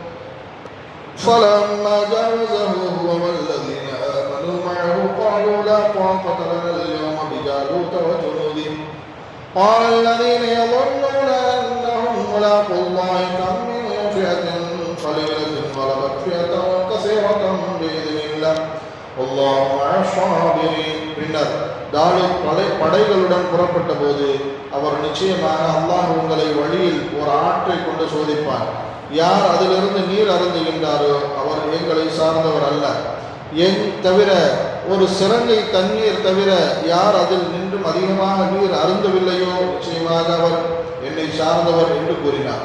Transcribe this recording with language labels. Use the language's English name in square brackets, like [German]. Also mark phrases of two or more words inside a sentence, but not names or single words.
[Arabic] فَلَمَّا جَاوَزَهُ هُوَ وَالَّذِينَ آمَنُوا مَعَهُ قَالُوا لَا طَاقَةَ لَنَا الْيَوْمَ بِجَالُوتَ وَجُنُودِهِ قَالَ الَّذِينَ يَظُنُّونَ أَنَّهُم مُّلَاقُو اللَّهِ كَم مِّن فِئَةٍ قَلِيلَةٍ غَلَبَتْ فِئَةً كَثِيرَةً بِإِذْنِ اللَّهِ وَاللَّهُ مَعَ الصَّابِرِينَ. [Tamil] பின்னர் தாலூத் படைகளுடன் புறப்பட்ட போது அவர், நிச்சயமாக அல்லாஹ் உங்களை வழியில் ஒரு ஆற்றை கொண்டு சோதிப்பார். யார் அதிலிருந்து நீர் அருந்துகின்றாரோ அவர் எங்களை சார்ந்தவர் அல்ல. என் தவிர ஒரு சிறங்கை தண்ணீர் தவிர யார் அதில் நின்றும் அதிகமாக நீர் அருந்தவில்லையோ நிச்சயமாக அவர் என்னை சார்ந்தவர் என்று கூறினார்.